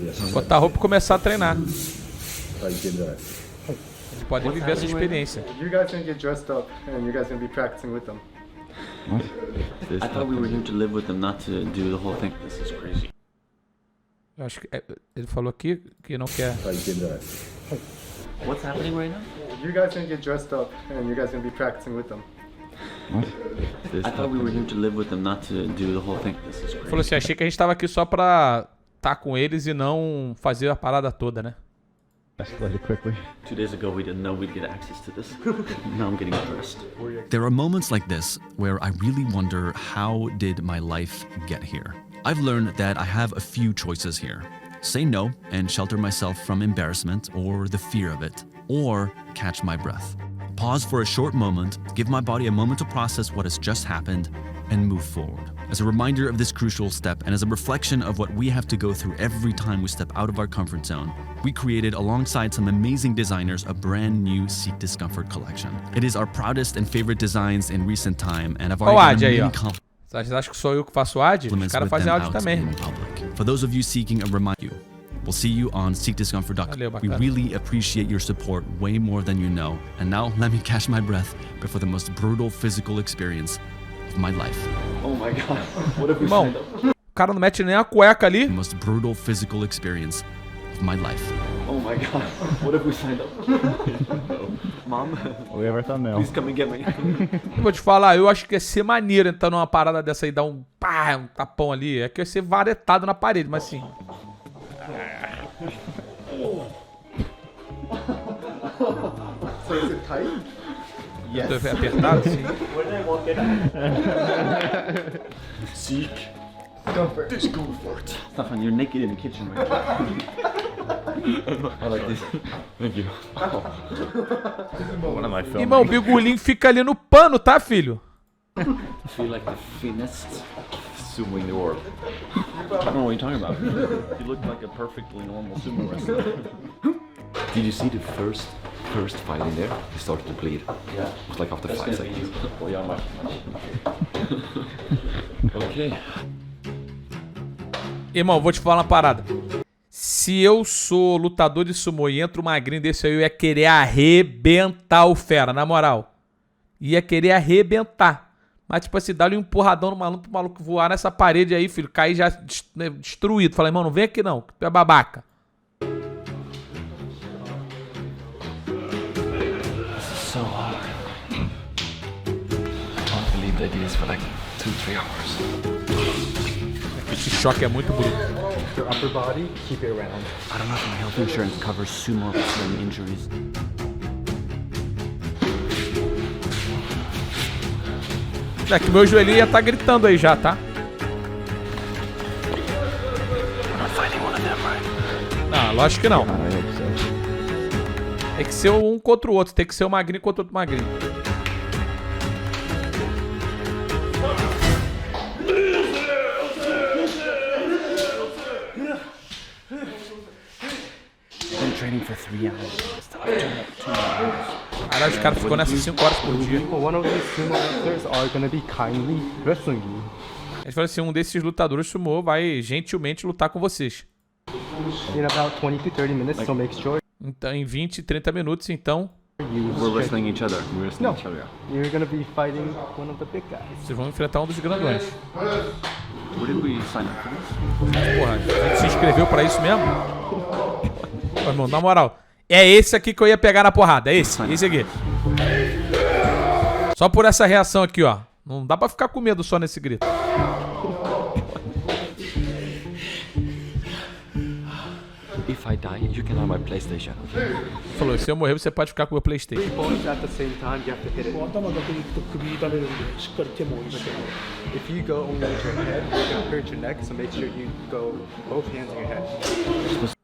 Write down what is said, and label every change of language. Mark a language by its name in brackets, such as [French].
[Portuguese] Botar a roupa e começar a treinar. Podem viver essa experiência. [English] You guys can get dressed up and you guys can be practicing with them. What? I thought we were here to live with them, not to do the whole thing. This is crazy. [Portuguese] Eu acho que ele falou aqui que não quer. [English] What's happening right now? You guys can get dressed up and you guys can be practicing with them. What? I thought we were here to live with them, not to do the whole thing. This is crazy. [Portuguese] Falou assim, achei que a gente tava aqui só pra estar com eles e não fazer a parada toda, né? [English] Escalated quickly. 2 days ago, we didn't know we'd get access to this. Now I'm getting dressed. There are moments like this where I really wonder, how did my life get here? I've learned that I have a few choices here. Say no and shelter myself from embarrassment or the fear of it, or catch my breath. Pause for a short moment, give my body a moment to process what has just happened, and move forward. As a reminder of this crucial step and as a reflection of what we have to go through every time we step out of our comfort zone, we created, alongside some amazing designers, a brand new Seek Discomfort collection. It is our proudest and favorite designs in recent time, and I've already gotten many compliments. [Portuguese] Vocês acham que sou eu que faço ad? Os caras fazem áudio também. [English] For those of you seeking a reminder, we'll see you on seekdiscomfort.com. We really appreciate your support way more than you know. And now let me catch my breath before the most brutal physical experience of my life. Oh my god. What if we signed up? [Portuguese] O cara não mete nem a cueca ali. [English] The most brutal physical experience of my life. Oh my god. What if we signed up? Mom, We have our thumbnail. please come and get me. [Portuguese] Eu vou te falar, eu acho que ia ser maneiro entrar numa parada dessa aí, dar um pá, um tapão ali. É que ia ser varetado na parede, mas assim. [English] So is it tight? Yes. [Portuguese] Apertado, sim. [English] Seek. Discomfort. Stefan, you're naked in the kitchen right now. I like this. Thank you. One of my films. [Portuguese] Irmão, o bigulinho fica ali no pano, tá, filho? [English] I feel like the thinnest sumo in the world. I don't know what you're talking about. You look like a perfectly normal sumo wrestler. Did you see the first fight in there? He started to bleed. Yeah. It was like after 5 seconds. Okay. [Portuguese] Irmão, vou te falar uma parada. Se eu sou lutador de sumô e entra um magrinho desse aí, eu ia querer arrebentar o fera, na moral. Ia querer arrebentar. Mas, tipo assim, dá-lhe um empurradão no maluco, pro maluco voar nessa parede aí, filho. Cair já destruído. Falei, irmão, não vem aqui não, que tu é babaca. [English] So hard. I can't believe they did this for like 2-3 hours. [Portuguese] Esse choque é muito bruto. [English] Your upper body, keep it around. I don't know if my health insurance covers sumo wrestling injuries. [Portuguese] É que meu joelho ia tá gritando aí já, tá? Não, lógico que não. Tem que ser um contra o outro. Tem que ser o magrinho contra o outro magrinho. [English] Training for 3 hours. [Portuguese] Caralho, os caras ficam nessas 5 horas por dia. [English] One of these sumo wrestlers are gonna be kindly wrestling you. [Portuguese] Eles falam assim, um desses lutadores sumô vai gentilmente lutar com vocês. [English] In about 20 to 30 minutes, so make sure. [Portuguese] Então, em 20, 30 minutos, então... [English] We're wrestling each other. We're wrestling No. each other. You're gonna be fighting one of the big guys. [Portuguese] Vocês vão enfrentar um dos grandões. [English] Where did we sign up for this? [Portuguese] Porra, a gente se inscreveu pra isso mesmo? Pô, irmão, na moral, é esse aqui que eu ia pegar na porrada. É esse aqui. Só por essa reação aqui, ó. Não dá pra ficar com medo só nesse grito. [English] If I die, you can have my PlayStation. [Portuguese] Falou, se eu morrer, você pode ficar com o meu PlayStation. [English] Both at the same time, you have to hit it. If you go only with your head, you're gonna hurt your neck, so make sure you go both hands on your head.